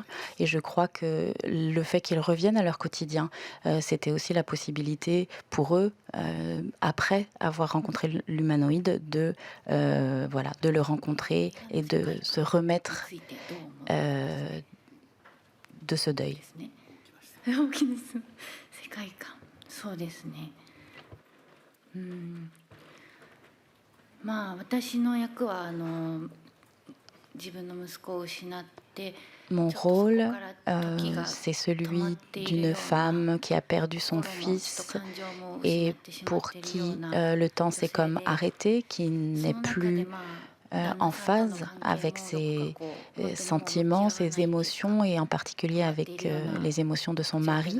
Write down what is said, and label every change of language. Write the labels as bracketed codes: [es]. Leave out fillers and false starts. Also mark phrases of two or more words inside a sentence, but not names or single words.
[fr] Et je crois que le fait qu'ils reviennent à leur quotidien, c'était aussi la possibilité pour eux, après avoir rencontré l'humanoïde, de le rencontrer et de se remettre de ce deuil. [ja] 私の役は自分の息子を失って [fr] Mon rôle, c'est celui d'une femme qui a perdu son fils et pour qui le temps s'est comme arrêté, qui n'est plus en phase avec ses sentiments, ses émotions et en particulier avec les émotions de son mari.